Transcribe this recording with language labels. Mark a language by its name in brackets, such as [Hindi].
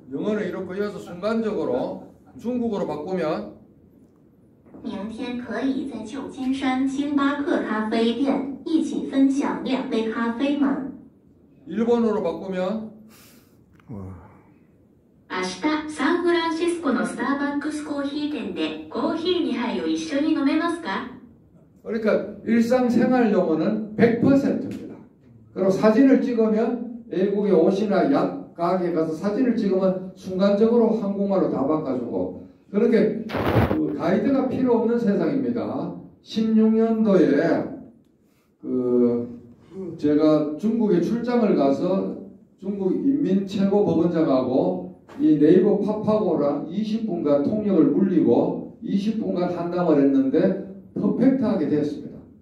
[Korean] 영어는 이렇고 이어서 순간적으로 중국어로 바꾸면 [Chinese] 明天可以在旧金山星巴克咖啡店一起分享2杯咖啡吗？ [Korean] 일본어로 바꾸면 [Japanese] 明日サンフランシスコのスターバックスコーヒー店でコーヒー2杯を一緒に飲めますか？ [Korean] 그러니까 일상생활 용어는 100%입니다. 그리고 사진을 찍으면 외국에 옷이나 약 가게 가서 사진을 찍으면 순간적으로 한국말로 다 바꿔주고 그렇게 그 가이드가 필요 없는 세상입니다. 16년도에 제가 중국에 출장을 가서 중국 인민 최고법원장하고 이 네이버 팝하고랑 20분간 통역을 물리고 20분간 한담을 했는데 퍼펙트하게 됐습니다.